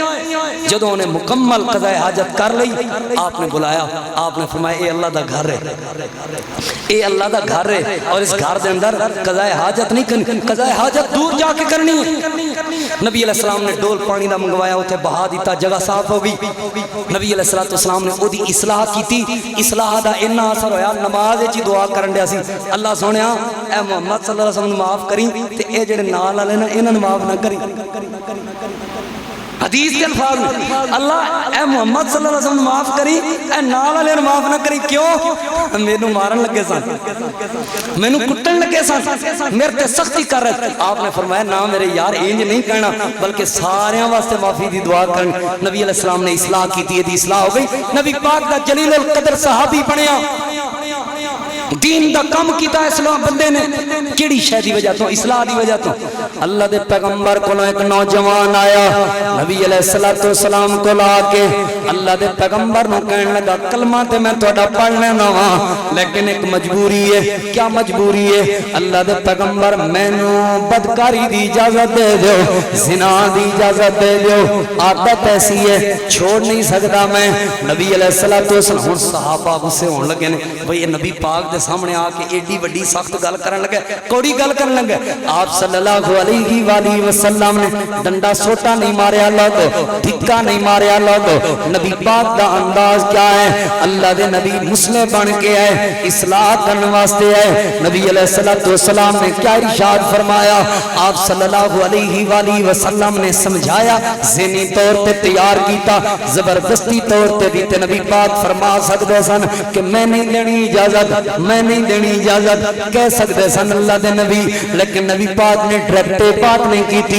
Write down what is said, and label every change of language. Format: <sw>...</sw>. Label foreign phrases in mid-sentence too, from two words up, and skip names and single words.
<pa>جدوں نے مکمل قضاء حاجت کر لی آپ نے بلایا, آپ نے فرمایا اے اللہ دا گھر ہے, اے اللہ دا گھر ہے اور اس گھر دے اندر قضاء حاجت نہیں کرنی, قضاء حاجت دور جا کے کرنی ہے. نبی</pa> <ar>علیہ السلام</ar> <pa>نے ڈول پانی دا منگوایا, اوتھے بہا دیتا, جگہ صاف ہو گئی. نبی</pa> <ar>علیہ السلام</ar> <pa>نے او دی اصلاح کیتی, اصلاح دا اتنا اثر ہویا نماز وچ دعا کرن دیا سی اللہ سونیا اے محمد</pa> <ar>صلی اللہ علیہ وسلم</ar> <pa>معاف کریں تے اے جڑے نال والے نا انہاں نوں معاف نہ کریں.</pa> <ur>حدیث کے الفاظ میں</ur> <pa>اللہ اے محمد</pa> <ar>صلی اللہ علیہ وسلم</ar> <pa>معاف کری, اے نال والے نوں معاف نہ کری. کیوں؟ مینوں مارن لگے سن, مینوں کٹن لگے سن, میرے تے سختی کر رہے. آپ نے فرمایا نہ میرے یار انج نہیں کہنا بلکہ ساریاں واسطے معافی دی دعا کرن. نبی</pa> <ar>علیہ السلام</ar> <pa>نے اصلاح کیتی, دی اصلاح ہو گئی. نبی پاک دا جلیل القدر صحابی بنیا, دین دا کم کیتا اسلام بندے نے. کیڑی شے دی وجہ تو؟ اصلاح دی وجہ تو. اللہ دے پیغمبر کولوں ایک نوجوان آیا, نبی</pa> <ar>علیہ الصلوۃ والسلام</ar> <pa>کو لا کے اللہ دے پیغمبر نو کہن لگا کلمہ تے میں تہاڈا پڑھ لینا وا لیکن ایک مجبوری ہے. کیا مجبوری ہے؟ اللہ دے پیغمبر مینوں بدکاری دی اجازت دے دیو, زنا دی اجازت دے دیو, عادت ایسی ہے چھوڑ نہیں سکتا میں. نبی</pa> <ar>علیہ الصلوۃ والسلام</ar> <pa>صحابہ غصے ہون لگے نے, بھئی نبی پاک دے سامنے آ کے ایڈی وڈی سخت گل کرن لگے, کوڑی گل کرن لگے. آپ</pa> <ar>صلی اللہ علیہ وآلہ وسلم</ar> <pa>نے ڈنڈا سوٹا نہیں ماریا لوگو, دھکا نہیں ماریا لوگو. نبی پاک دا انداز کیا ہے؟ اللہ دے نبی مسلم بن کے آئے, اصلاح کرنے واسطے آئے. نبی</pa> <ar>علیہ الصلوۃ والسلام</ar> <pa>نے کیا ارشاد فرمایا؟ آپ</pa> <ar>صلی اللہ علیہ وآلہ وسلم</ar> <pa>نے سمجھایا, ذہنی طور تے تیار کیتا, زبردستی طور تے بھی تے نبی پاک فرما سکتے سن کہ میں نہیں دینی اجازت, میں نہیں دینی اجازت کہہ سکتے سن اللہ دے نبی,</pa> <ur>لیکن نبی پاک نے ڈائریکٹ بات نہیں کی تھی.</ur>